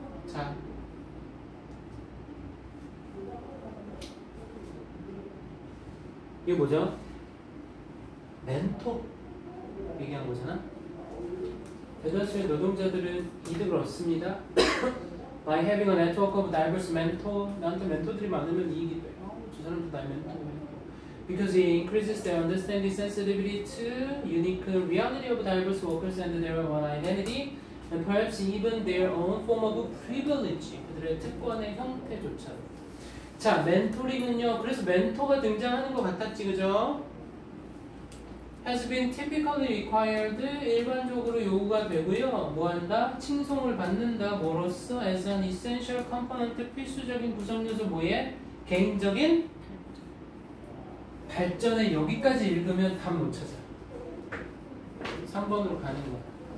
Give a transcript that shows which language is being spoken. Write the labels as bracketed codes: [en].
[ko] 자, 이게 뭐죠? 멘토 얘기한 거잖아. 대다수의 노동자들은 이득을 얻습니다. [en] By having a network of diverse mentor. [ko] 나한테 멘토들이 많으면 이익이 돼. 저 사람도 나의 멘토네. [en] Because it increases their understanding, sensitivity to unique reality of diverse workers and their own identity. And perhaps even their own form of privilege. [ko] 그들의 특권의 형태조차. 자, 멘토링은요. 그래서 멘토가 등장하는 것 같았지, 그죠? [en] Has been typically required. [ko] 일반적으로 요구가 되고요. 뭐 한다? 칭송을 받는다. 뭐로써? [en] As an essential component. [ko] 필수적인 구성 요소 뭐에? 개인적인 발전에 여기까지 읽으면 답 못 찾아. 3번으로 가는 거야.